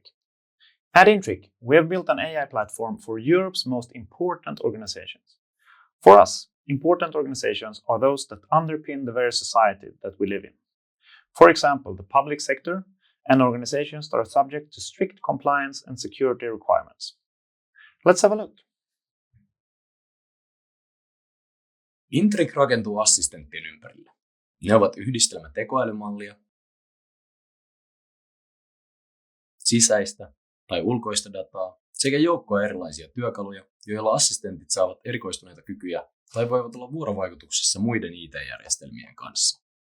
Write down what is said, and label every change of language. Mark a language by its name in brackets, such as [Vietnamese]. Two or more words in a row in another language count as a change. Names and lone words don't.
[English] At Intrig, we have built an AI platform for Europe's most important organizations. For us, important organizations are those that underpin the very society that we live in. For example, the public sector and organizations that are subject to strict compliance and security requirements. Let's have a look. [Finnish] Intrig rakentuu assistenttien ympärille. Ne ovat yhdistelmä tekoälymallia, sisäistä tai ulkoista dataa sekä joukkoa erilaisia työkaluja, joilla assistentit saavat erikoistuneita kykyjä tai voivat olla vuorovaikutuksessa muiden IT-järjestelmien kanssa.